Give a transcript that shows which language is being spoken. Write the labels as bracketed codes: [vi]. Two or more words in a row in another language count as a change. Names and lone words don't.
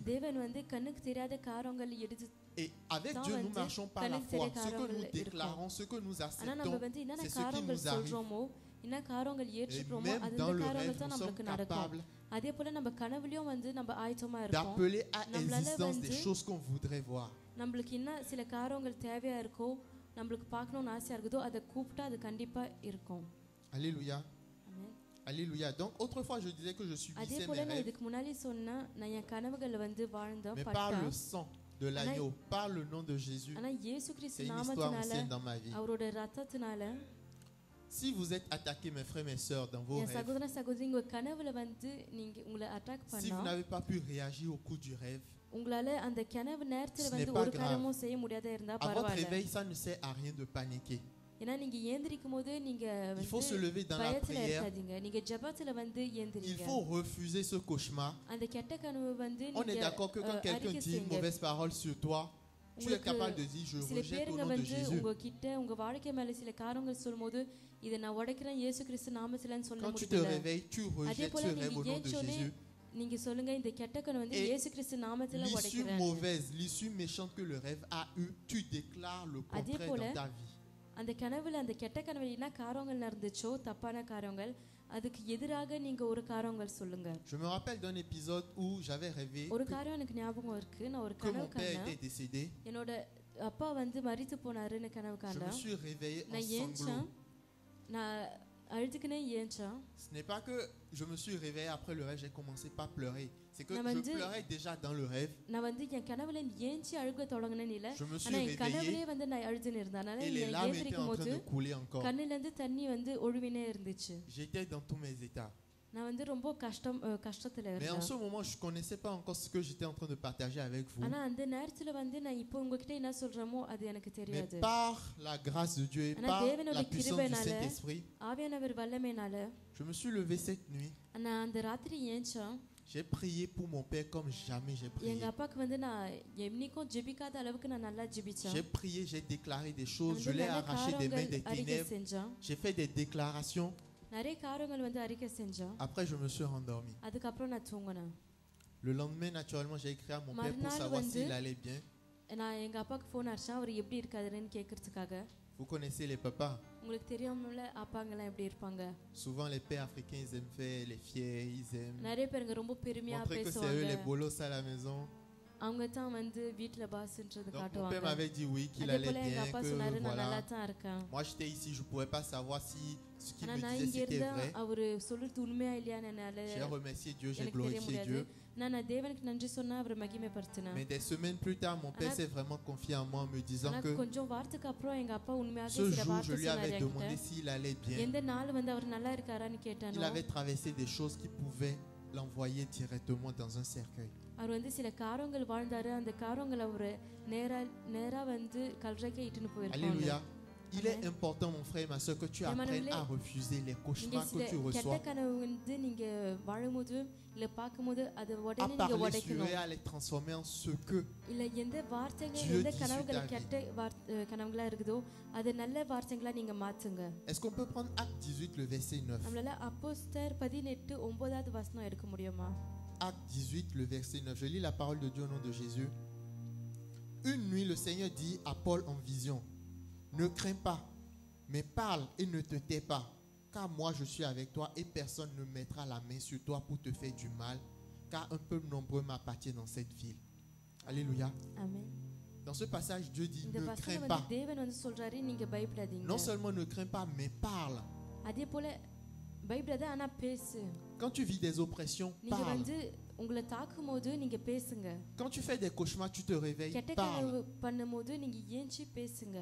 [ta] தேவன் வந்து கண்ணுக்கு தெரியாத காரியங்கள் எடுத்து [fr] Et avec Dans Dieu, un nous Dieu, marchons par la connecté foi. les Ce que nous caractères déclarons, ce que nous [ta] ஆனா நம்ம [fr] acceptons, [ta] வந்து என்ன [fr] c'est ce qui [ta] காரியங்கள் [fr] nous arrive. [ta] சொல்றோமோ என்ன காரியங்கள் [fr] Et [ta] ஏற்றுக்கிறோமோ [fr] même [ta] அந்த [fr] dans le [ta] காரியங்கள் [fr] rêve, [ta] தான் [fr] nous sommes [ta] நமக்கு நடக்கும். [fr] capables [ta] அதே போல நம்ம கனவுலயும் வந்து நம்ம ஆயத்தமா இருக்கோம். [fr] d'appeler à [ta] நம்மளால [fr] existence des [ta] வந்து [fr] choses qu'on voudrait voir. [ta] நம்மளுக்கு என்ன சில காரியங்கள் தேவையா இருக்கோ நம்மளுக்கு பார்க்கணும்னு ஆசையா இருக்குதோ அதை கூப்பிட்டா அது கண்டிப்பா இருக்கும். [fr] Alléluia. [ta] ஆமென். [fr] Alléluia. Donc autrefois, je disais que je [ta] அதே [fr] subissais [ta] போல [fr] mes [ta] நான் [fr] rêves, [ta] இதுக்கு முன்னாடி சொன்னேன் நான் என் கனவுகளை வந்து வாழ்ந்தேன் [fr] mais par [ta] பட்டேன். [fr] le sang de l'agneau, par le nom de Jésus. [ta] ஆனா இயேசு [fr] C'est [ta] கிறிஸ்து [fr] une histoire [ta] நாமத்தினால [fr] ancienne dans ma vie. [ta] அவரோட ரத்தத்தினால [fr] Si vous êtes attaqués, mes frères, mes sœurs, dans vos [ta] என் [fr] rêves, [ta] சகோதர சகோதரி உங்க கனவுல வந்து நீங்க உங்களை அட்டாக் [fr] si [ta] பண்ணா [fr] vous n'avez pas pu réagir au cours du rêve, [ta] உங்களால அந்த கனவு நேரத்துல [fr] Ce [ta] வந்து [fr] n'est pas [ta] ஒரு [fr] grave. [ta] காரியமும் செய்ய முடியாத இருந்தா [fr] à votre [ta] பரவாயில்ல. [fr] réveil, ça ne sert à rien de paniquer. [ta] ஏன்னா நீங்க ஏந்திரிக்கும் போது நீங்க [fr] Il faut se [ta] வந்து [fr] lever dans la [ta] பயத்துல [fr] prière. [ta] இருக்காதீங்க. நீங்க ஜெபத்துல வந்து [fr] Il [ta] ஏந்திரிங்க. [fr] faut refuser ce cauchemar. [ta] அந்த கெட்ட கனவு வந்து [fr] On est [ta] நீங்க [fr] d'accord que quand quelqu'un [ta] அறிக்கை [fr] dit une [ta] செய்யுங்க. [fr] mauvaise parole sur toi, tu es [ta] உங்களுக்கு [fr] capable de dire je [ta] சில [fr] rejette au [ta] பேருங்க [fr] nom de [ta] வந்து [fr] Jésus. [ta] உங்ககிட்ட உங்க வாழ்க்கை மேல சில காரியங்கள் சொல்லும்போது இதை நான் உடைக்கிறேன் இயேசு கிறிஸ்து நாமத்திலன்னு சொல்ல [fr] Quand tu te [ta] முடியல. [fr] réveilles, tu [ta] அதே [fr] rejettes [ta] போல [fr] ce rêve [ta] நீங்க [fr] au nom de [ta] ஏஞ்சோனே [fr] Jésus. [ta] நீங்க சொல்லுங்க இந்த கெட்ட கனவு வந்து [fr] Et [ta] இயேசு கிறிஸ்து நாமத்தில [fr] L'issue [ta] உடைக்கிறேன். [fr] mauvaise, l'issue méchante que le rêve a eue, tu déclares le [ta] அதே [fr] contraire [ta] போல [fr] dans ta vie. [ta] அந்த கனவுல அந்த கெட்ட கனவுல என்ன காரியங்கள் நடந்துச்சோ தப்பான காரியங்கள் அதுக்கு எதிராக நீங்க ஒரு காரியங்கள் சொல்லுங்க. [fr] Je me rappelle d'un épisode où j'avais rêvé [ta] ஒரு காரியம் எனக்கு ஞாபகம் இருக்கு. நான் ஒரு [fr] que [ta] கனவு [fr] mon père [ta] கண்டேன். [fr] était décédé. [ta] என்னோட அப்பா வந்து மரித்து போனாருன்னு கனவு [fr] Je me [ta] கண்டேன். [fr] suis réveillé en [ta] நான் ஏஞ்சேன். [fr] sanglots. [ta] நான் அழுதுக்குனே ஏஞ்சேன். [fr] Ce n'est pas que je me suis réveillé après le rêve, j'ai commencé par pleurer. C'est que [ta] நான் [fr] je [ta] வந்து- [fr] pleurais déjà dans le rêve. [ta] நான் வந்து என் கனவுல ஏஞ்சி அழுக தொடங்கினேன்னு இல்ல. [fr] Je me suis [ta] ஆனா என் [fr] réveillé [ta] கனவுலயே வந்து நான் அழுதுன்னு இருந்தேன். அதனால [fr] et les [ta] நான் [fr] larmes étaient [ta] ஏந்திரிக்கும் [fr] en [ta] போது [fr] train de couler encore. [ta] கண்ணுல இருந்து தண்ணி வந்து ஒழுவினே இருந்துச்சு. [fr] J'étais dans tous mes états. [ta] நான் வந்து ரொம்ப கஷ்டத்துல [fr] Mais en [ta] இருந்தேன். [fr] ce moment, je ne connaissais pas encore ce que j'étais en train de partager avec vous. [ta] ஆனா அந்த நேரத்துல வந்து நான் இப்போ உங்ககிட்ட என்ன சொல்றேனோ அது எனக்கு [fr] Mais [ta] தெரியாது. [fr] par la grâce de Dieu et [ta] ஆனா [fr] par [ta] தேவனோட [fr] la puissance du [ta] கிருபையினால, [fr] Saint-Esprit, [ta] ஆவியானவர் வல்லமையினால [fr] je me suis levé cette nuit. [ta] நான் அந்த ராத்திரி ஏஞ்சேன். [fr] J'ai prié pour mon père comme jamais j'ai prié. [ta] எங்க அப்பாக்கு வந்து நான் என்னைக்கும் ஜெபிக்காத அளவுக்கு நான் நல்லா ஜெபிச்சேன். [fr] J'ai prié, j'ai déclaré des [ta] நான் [fr] choses, je [ta] வந்து [fr] l'ai [ta] நிறைய [fr] arraché des mains des [ta] காரியங்கள் அறிக்கை [fr] ténèbres. [ta] செஞ்சேன். [fr] J'ai fait des déclarations. [ta] நிறைய காரியங்கள் வந்து அறிக்கை செஞ்சேன். [fr] Après, je me suis rendormi. [ta] அதுக்கப்புறம் நான் தூங்கினேன். [fr] Le lendemain, naturellement, j'ai écrit à mon père pour [ta] மறுநாள் [fr] savoir [ta] வந்து- [fr] s'il allait bien. [ta] நான் எங்க அப்பாவுக்கு ஃபோன் அடிச்சேன் அவர் எப்படி இருக்காருன்னு கேட்கறதுக்காக. [fr] Vous connaissez les papas. [ta] உங்களுக்கு தெரியும்ல அப்பாங்கெல்லாம் எப்படி இருப்பாங்க. [fr] Souvent, les pères africains, ils aiment faire les fiers, ils aiment [ta] நிறைய பேருங்க ரொம்ப பெருமையா [fr] montrer que c'est eux [ta] பேசுவாங்க. [fr] les bolos à la maison. [ta] அவங்க தான் வந்து வீட்ல பாஸ்ன்றது [fr] Donc, mon père [ta] காட்டுவாங்க. [fr] m'avait dit oui, qu'il [ta] அதே [fr] allait [ta] போல எங்க [fr] bien, [ta] அப்பா [fr] que [ta] சொன்னாரு நான் நல்லா [fr] voilà. [ta] தான் இருக்கேன். [fr] Moi, j'étais ici, je ne pouvais pas savoir si ce qu'il [ta] ஆனா [fr] me [ta] நான் [fr] disait [ta] இங்க [fr] c'était [ta] இருந்தா [fr] vrai. [ta] அவரு சொல்றது உண்மையா இல்லையான்னு என்னால [fr] J'ai remercié Dieu, j'ai [ta] எனக்கு தெரிய [fr] glorifié [ta] முடியாது. [fr] Dieu. [ta] நான் தேவனுக்கு நன்றி சொன்னா அவரை மகிமைப்படுத்தினேன். [fr] Mais des semaines plus tard, mon père [ta] Ana- [fr] s'est vraiment confié en moi en me disant [ta] ஆனா [fr] que [ta] கொஞ்சம் வாரத்துக்கு அப்புறம் எங்க அப்பா உண்மையாக [fr] ce [ta] சில [fr] jour, je [ta] வார்த்தை [fr] lui [ta] சொன்னாரு [fr] avais demandé [ta] என்கிட்ட. [fr] s'il allait bien. [ta] எந்த நாள் வந்து அவர் நல்லா இருக்காரான்னு [fr] Il [ta] கேட்டானோ [fr] avait traversé des choses qui pouvaient l'envoyer directement dans un cercueil. [ta] அவர் வந்து சில காரியங்கள் வாழ்ந்தாரு அந்த காரியங்கள் அவரு நேரா வந்து கல்றைக்கு இட்டுன்னு போயிருக்காங்க. [fr] Alléluia. Il est Amen. important, mon frère et ma soeur, que tu apprennes Amen. à refuser les [ta] நீங்க [fr] cauchemars [ta] சில [fr] que tu [ta] கெட்ட [fr] reçois, [ta] கனவு வந்து நீங்க வாழும்போது இல்ல பார்க்கும்போது அதை [fr] à [ta] உடனே நீங்க [fr] parler sur eux [ta] உடைக்கணும் [fr] et à les transformer en ce que [ta] இல்ல எந்த வார்த்தைகள் [fr] Dieu [ta] எந்த [fr] dit [ta] கனவுகள் [fr] sur ta [ta] கெட்ட கனவுகளா இருக்குதோ அது நல்ல வார்த்தைகளா நீங்க மாத்துங்க. [fr] Est-ce qu'on peut prendre Acte 18, le verset 9? [ta] நம்மளால அப்போஸ்தலர் 18:9 வசனம் எடுக்க முடியுமா? [fr] Acte 18, le verset 9. Je lis la parole de Dieu au nom de Jésus. Une nuit, le Seigneur dit à Paul en vision, ne crains pas, mais parle et ne te tais pas, car moi je suis avec toi et personne ne mettra la main sur toi pour te faire du mal, car un peuple nombreux m'appartient dans cette ville. Alléluia. [ta] ஆமென். [fr] Dans ce passage, Dieu dit, [ta] இந்த [fr] ne [ta] வசனம் [fr] crains [ta] வந்து [fr] pas. [ta] தேவன் வந்து சொல்றாரு நீங்க பயப்படாதீங்க. [fr] Non seulement ne crains pas, mais parle. [ta] அதே போல பயப்படாத ஆனா பேசு. [fr] Quand tu vis des oppressions, [ta] நீங்க [fr] parle. [ta] வந்து உங்களை தாக்கும்போது நீங்க பேசுங்க. [fr] Quand tu fais des cauchemars, tu te réveilles, [ta] கெட்ட [fr] parle. [ta] கனவு பண்ணும்போது நீங்க ஏஞ்சி பேசுங்க.